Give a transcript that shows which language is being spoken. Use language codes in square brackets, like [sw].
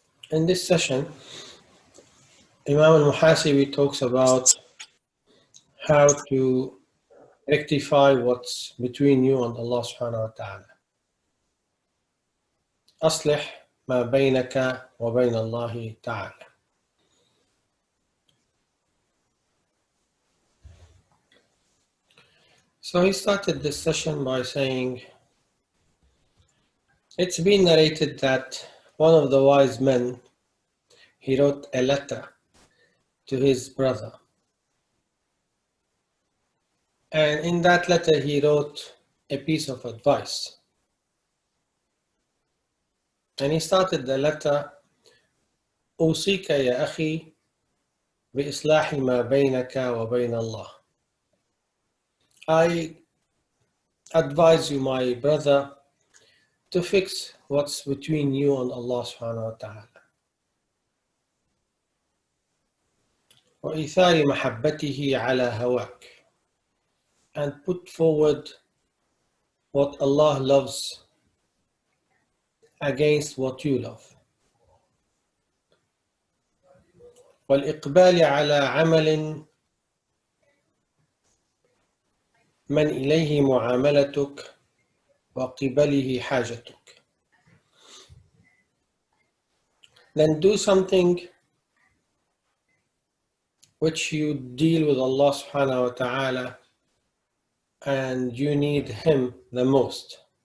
[en] In this session, Imam al-Muhasibi talks about how to rectify what's between you and Allah subhanahu wa ta'ala. [ar] أصلح ما بينك وبين الله تعالى. [en] So he started this session by saying, it's been narrated that one of the wise men, he wrote a letter to his brother. And in that letter he wrote a piece of advice. And he started the letter, [ar] أوصيك يا أخي بإصلاح ما بينك وبين الله. [en] I advise you, my brother, to fix what's between you and Allah subhanahu wa ta'ala. [ar] وإيثار محبته على هواك. [en] And put forward what Allah loves against what you love. [ar] والإقبال على عمل من إليه معاملتك وقبله حاجتك. [en] Then do something which you deal with Allah subhanahu wa ta'ala and you need Him the most.